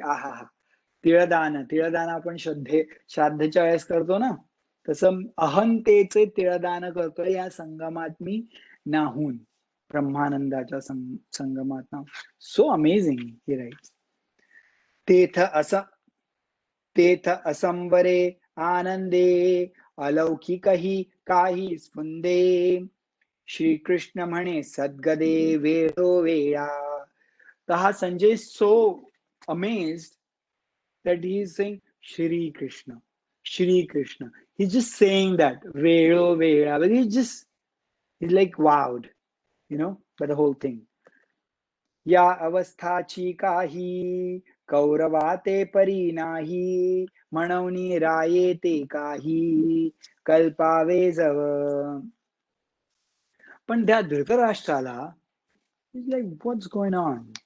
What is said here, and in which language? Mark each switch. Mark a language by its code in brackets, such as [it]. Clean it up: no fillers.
[mr] आहा, तिळदान आपण श्राद्धच्या वेळेस करतो ना, तसं अहंतेचे तिळदान करतोय या संगमात मी नाहून, ब्रह्मानंदाच्या संगमात ना. [en] So amazing he writes. [mr] तेथ असंबरे आनंदे, अलौकिकही काही स्फुंदे, श्रीकृष्ण म्हणे सद्गदे वेळोवेळा. तर हा Sanjay [en] So amazed that he is saying Shri Krishna, Shri Krishna. He's just saying that velo vela, but he's like wowed, by the whole thing. [mr] या अवस्थाची काही कौरवाते परी नाही, म्हणून राये ते काही कल्पावे जव. पण त्या धृतराष्ट्राला [en] Is like what's going on.